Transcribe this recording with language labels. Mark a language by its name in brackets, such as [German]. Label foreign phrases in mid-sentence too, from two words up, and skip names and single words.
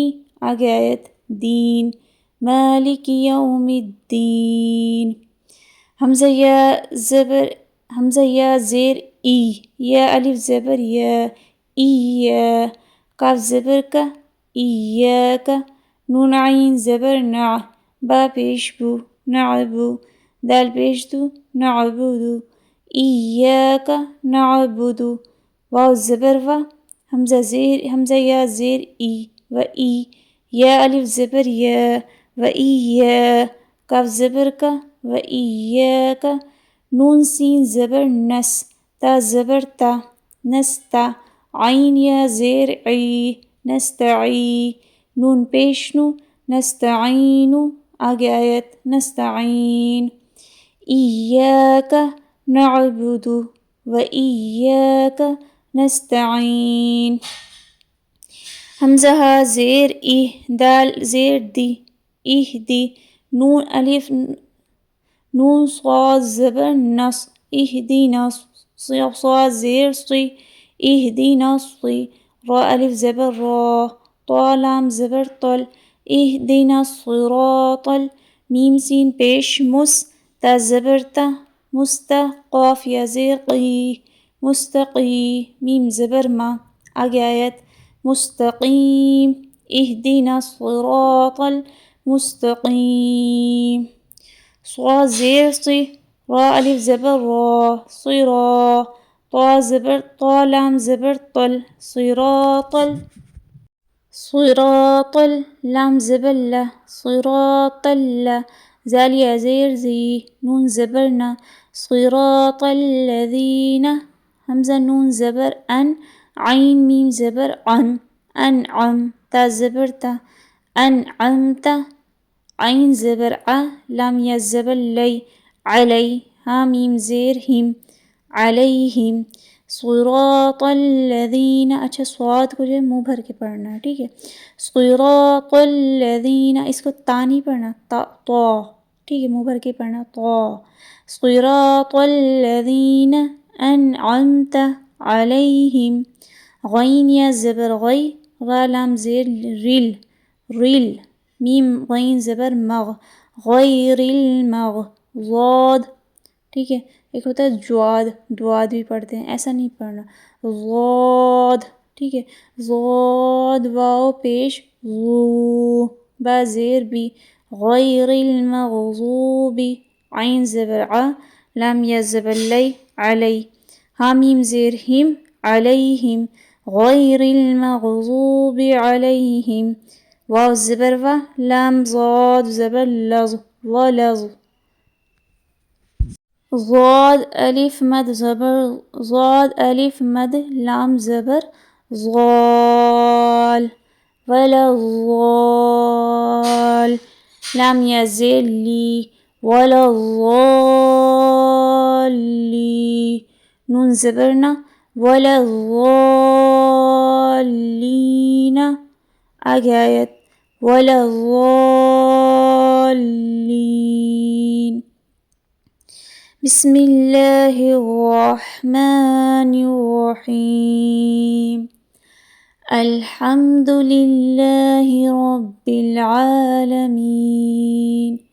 [Urdu] آگے آیت دین، [Arabic] مالک یوم الدین، [Urdu] حمزہ یا زیر ای، یا الف زبر یا، ای یا، کاف زبر کا، ایاک، نون عین زبر نع، با پیش بو، نعبو، دال پیش دو، نعبدو، [Arabic] ایاک نعبدو، [Urdu] واو زبر و، حمزہ یا زیر ای، و ای، یا الف زبر یا، و اییا، کاف زبر کا، و ایاک، نون سین زبر نس، تا زبر تا، نستا، عین یا زیر عی، نستعی، نون پیش نو، نستعین۔ آگے آیت نستعین، [Arabic] ایاک نعبد و ایاک نستعین، [Urdu] حمزہ ہا زیر ای، دال زیر دی، اہدی، نون صاد زبر نص، اہدینا، صاد زیر صی، اہدینا صی، را الف زبر را، طا لام زبر طل، [Arabic] اہدینا الصراط، [Urdu] میم سین پیش مس، تا زبر تا، مستا، قاف یا زیر قی، مستقی، میم زبر ما۔ آگے آیت مستقیم، [Arabic] اہدینا الصراط مستقيم. [Urdu] صاد زير صي، را ألف زبر را، صرا. طا زبر طا، لام زبر طل، صراط. صراط، لام زبر له، [Arabic] صراط الله. [Urdu] زال يا زير زي، نون زبرنا، [Arabic] صراط الذين. [Urdu] همزة نون زبر أن، عين ميم زبر عن، أنعم. تا زبر تا، [Arabic] أنعمت. [Urdu] عين زبر ع، لام يا زبر لي، علي. ها ميم زير هم، عليهم. [Arabic] صراط الذين. [Urdu] اچھا صاد کو جو ہے منہ بھر کے پڑھنا ہے، ٹھیک ہے. [Arabic] صراط الذين، [Urdu] اس کو تا نہیں پڑھنا، تا طا، ٹھیک ہے، منہ بھر کے پڑھنا طا. [Arabic] صراط الذين أنعمت عليهم. [Urdu] غین یا زبر غی، را لام زیر ریل، ریل. میم غین زبر مغ، [Arabic] غیر المغ. [Urdu] ضاد، ٹھیک ہے. ایک ہوتا ہے جواد، دواد بھی پڑھتے ہیں، ایسا نہیں پڑھنا، ضاد، ٹھیک ہے. ضاد واو پیش غو، با زیر بی، [Arabic] غیر المغضوب. [Urdu] عین زبر ع، لام یا زبر لی، علی. ہا میم زیر ہم، علیہم. [Arabic] غیر المغضوب علیہم. [Urdu] واو زبر و، لام ضاد زبر لظ، ولظ. ضاد ألف مد زبر ضاد ألف مد، لام زبر ضال، [Arabic] ولا الضال. [Urdu] لام يا زير لي، [Arabic] ولا الضالي. [Urdu] نون زبرنا، [Arabic] ولا الضالين. [Urdu] آگے آیت، [Arabic] ولا الضالين. بسم الله الرحمن الرحيم. الحمد لله رب العالمين.